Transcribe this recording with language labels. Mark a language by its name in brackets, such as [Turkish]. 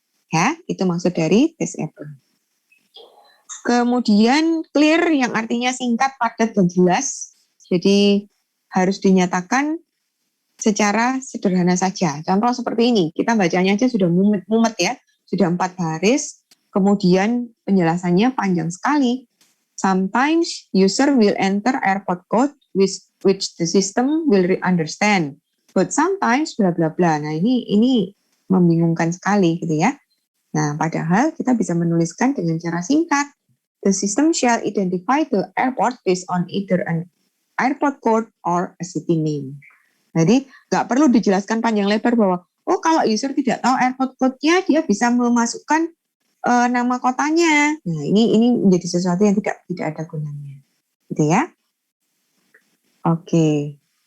[Indonesian] Ya, itu maksud dari disable. Kemudian clear yang artinya singkat, padat, dan jelas. Jadi harus dinyatakan secara sederhana saja. Contoh seperti ini, kita bacanya aja sudah mumet ya, sudah 4 baris, kemudian penjelasannya panjang sekali. [English] Sometimes user will enter airport code which the system will understand, but sometimes bla bla bla. [Indonesian] Nah, ini membingungkan sekali gitu ya. Nah, padahal kita bisa menuliskan dengan cara singkat. [English] The system shall identify the airport based on either an airport code or a city name. [Indonesian] Jadi nggak perlu dijelaskan panjang lebar bahwa kalau user tidak tahu airport code-nya, dia bisa memasukkan nama kotanya. Nah, ini menjadi sesuatu yang tidak ada gunanya, gitu ya. Oke.